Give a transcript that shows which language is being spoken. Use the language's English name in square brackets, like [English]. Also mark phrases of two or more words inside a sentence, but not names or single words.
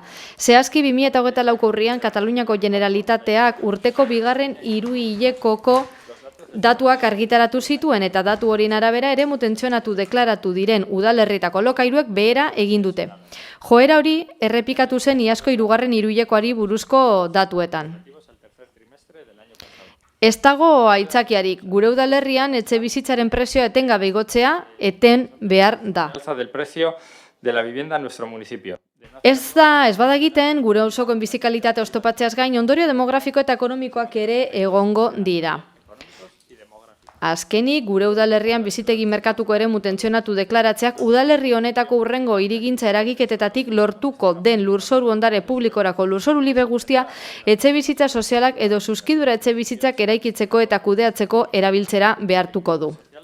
[Basque] Zehazki 2024ko urrian Kataluniako Generalitateak urteko bigarren hiruhilekoko datuak argitaratu zituen eta datu horien arabera eremu tentsionatu deklaratu diren udalerritako alokairuek behera egin dute. Joera hori errepikatu zen iazko hirugarren hiruhilekoari buruzko datuetan. Ez dago aitzakiarik, gure udalerrian etxe bizitzaren prezioa etengabe igotzea eten behar da. [Spanish] Del precio de la vivienda en nuestro municipio. [Basque] Ez bada egiten, gure auzokoen bizikalitate oztopatzeaz gain ondorio demografiko eta ekonomikoak ere egongo dira. Azkenik, gure udalerrian bizitegi merkatuko eremu tentsionatu deklaratzeak udalerri honetako urrengo hirigintza eragiketetatik lortuko den lurzoru ondare publikorako lurzoru libre guztia etxe bizitza sozialak edo zuzkidura etxe bizitzak eraikitzeko eta kudeatzeko erabiltzera behartuko du.